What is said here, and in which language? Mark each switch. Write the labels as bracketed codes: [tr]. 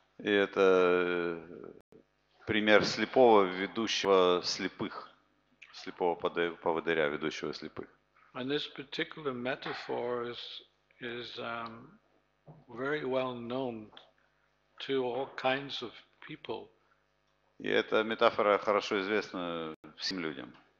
[ru] И это пример слепого, ведущего слепых, слепого поводыря, ведущего слепых. [en] And this particular metaphor is very well known to all kinds of people. [ru] И эта метафора хорошо известна всем людям.